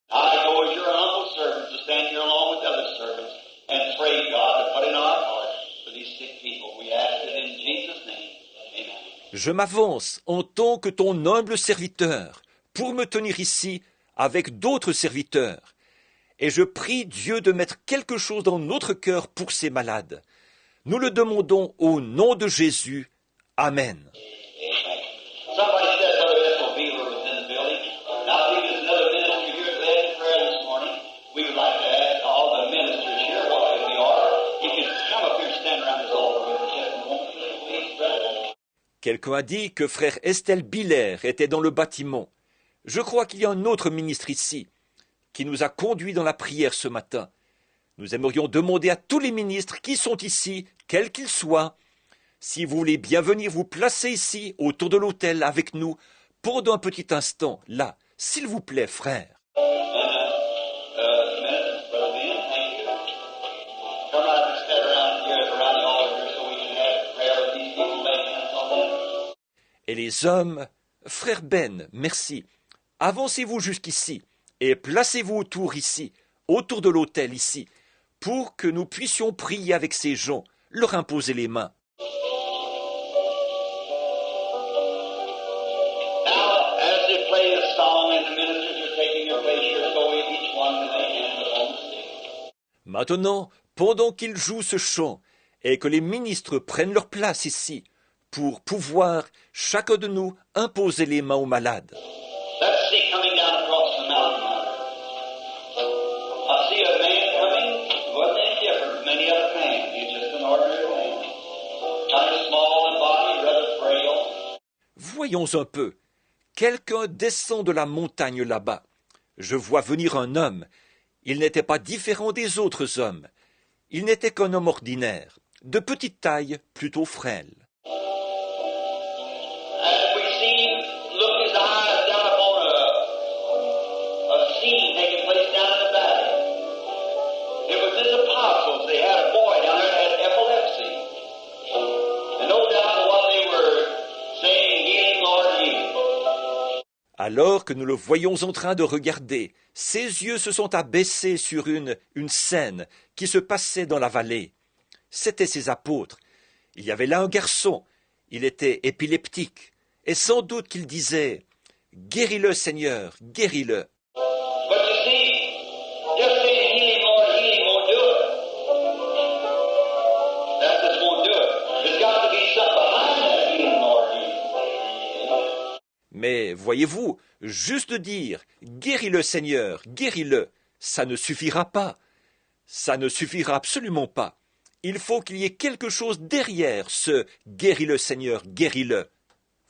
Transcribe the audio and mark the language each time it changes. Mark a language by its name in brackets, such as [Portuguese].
[English] I go as your humble servant to stand here along with other servants and pray, God, to put in our hearts for these sick people. We ask it in Jesus' name. Amen. [French] Je m'avance en tant que ton humble serviteur pour me tenir ici avec d'autres serviteurs. Et je prie Dieu de mettre quelque chose dans notre cœur pour ces malades. Nous le demandons au nom de Jésus. Amen. [English] Somebody said Brother Ethel Beaver was in the building. Now, I think there's another minister here that led in prayer this morning. We would like to ask all the ministers here, what they are, if you come up here and stand around this altar with us just a moment. Please, brother. [French] Quelqu'un a dit que frère Estelle Biller était dans le bâtiment. Je crois qu'il y a un autre ministre ici qui nous a conduits dans la prière ce matin. Nous aimerions demander à tous les ministres qui sont ici, quels qu'ils soient, si vous voulez bien venir vous placer ici, autour de l'autel, avec nous, pendant un petit instant, là, s'il vous plaît, frère. [English] Minister, Brother Ben, thank you. Come out and stand around here, around the altar here, so we can have prayer with these people, lay hands on them. [French] Et les hommes, frère Ben, merci. Avancez-vous jusqu'ici et placez-vous autour ici, autour de l'autel ici, pour que nous puissions prier avec ces gens, leur imposer les mains. [English] Now, as they play this song and the ministers are taking their place here, so each one lay hands upon the sick. [French] Maintenant, pendant qu'ils jouent ce chant et que les ministres prennent leur place ici, pour pouvoir, chacun de nous, imposer les mains aux malades. [English] Let's see coming down across the mountain yonder. I see a man coming. He wasn't any different from any other man. He's just an ordinary man. Kind of small in body, rather frail. [French] Voyons un peu. Quelqu'un descend de la montagne là-bas. Je vois venir un homme. Il n'était pas différent des autres hommes. Il n'était qu'un homme ordinaire, de petite taille, plutôt frêle. [English] As we see him look his eyes down upon a scene taking place down in the valley. It was his apostles. They had a boy down there that had epilepsy. And no doubt what they were saying, healing, Lord, healing. [French] Alors que nous le voyons en train de regarder, ses yeux se sont abaissés sur une scène qui se passait dans la vallée. C'étaient ses apôtres. Il y avait là un garçon. Il était épileptique. Et sans doute qu'il disait « Guéris-le, Seigneur, guéris-le ». [English] But you see, just saying healing, Lord, healing won't do it. That just won't do it. There's got to be something behind that healing, Lord, healing. [French] Mais voyez-vous, juste dire « Guéris-le, Seigneur, guéris-le », ça ne suffira pas. Ça ne suffira absolument pas. Il faut qu'il y ait quelque chose derrière ce « Guéris-le, Seigneur, guéris-le ».